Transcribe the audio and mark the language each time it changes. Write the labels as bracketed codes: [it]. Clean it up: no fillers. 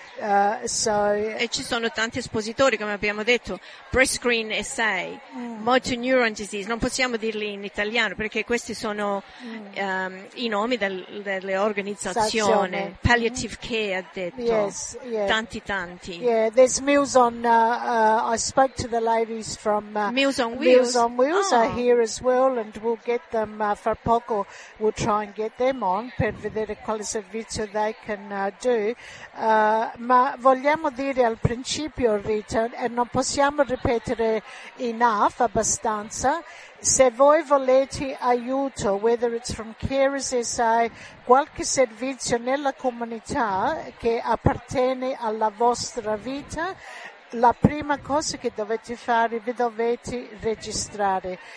[it] E ci sono tanti espositori, come abbiamo detto, Breast Screen SA, Motor Neuron Disease, non possiamo dirli in italiano perché questi sono i nomi delle organizzazioni, Palliative Care ha detto, tanti. [en] Yeah, there's Meals on, I spoke to the ladies from Meals on Wheels are here as well and we'll get them, for poco, we'll try and get them on [it] per vedere quale servizio [en] they can do. [it] ma vogliamo dire al principio, Rita, e non possiamo ripetere enough, abbastanza, se voi volete aiuto, [en] whether it's from [it] Caris SI, qualche servizio nella comunità che appartiene alla vostra vita, la prima cosa che dovete fare, vi dovete registrare.